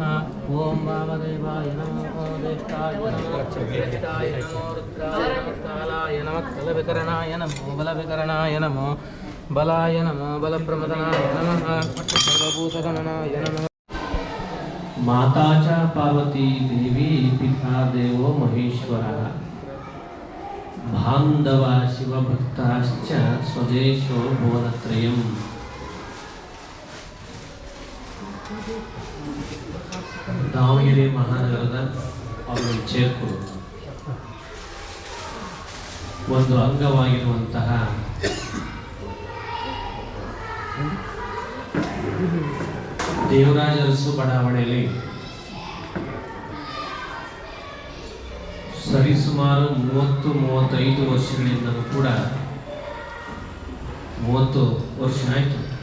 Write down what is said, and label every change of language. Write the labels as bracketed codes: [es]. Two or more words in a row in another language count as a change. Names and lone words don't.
[sa] ओं वामदेवाय नमो ज्येष्ठाय नमो ज्येष्ठाय नमो रुद्राय नमः कालाय नमः कलविकरणाय नमो बलविकरणाय नमो बलाय नमो बलप्रमदनाय नमः सर्वभूतगणनाय नमः। माता पार्वती देवी पिता देवो महेश्वरः बांधव शिवभक्ताश्च स्वदेशो भुवनत्रयम्। [kn] ದಾವಣಗೆರೆ ಮಹಾನಗರದ ಅವರು ಚೇರ್ಕು ಒಂದು ಅಂಗವಾಗಿರುವಂತಹ ದೇವರಾಜ ಅರಸು ಬಡಾವಣೆಯಲ್ಲಿ ಸರಿಸುಮಾರು 30-35 ವರ್ಷಗಳಿಂದಲೂ ಕೂಡ 30 ವರ್ಷ ಆಯಿತು,